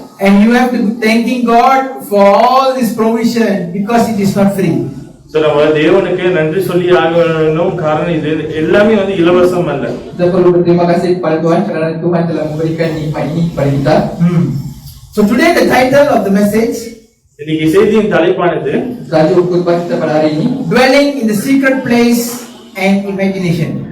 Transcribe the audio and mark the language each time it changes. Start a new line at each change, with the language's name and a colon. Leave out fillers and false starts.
English: And you have to be thanking God for all this provision because it is not free.
Tamil: So நம்ம தேவனுக்கு நன்றி சொல்லி ஆகணும். காரணம் இது எல்லாமே இலவசம் அல்ல.
Malay: Kita perlu berterima kasih kepada Tuhan kerana Tuhan telah memberikan nikmat ini kepada kita.
English: So today the title of the message,
Tamil: இன்னைக்கு செய்தியின் தலைப்பானது
Malay: Tajuk khutbah kita pada hari ini,
English: dwelling in the secret place and imagination.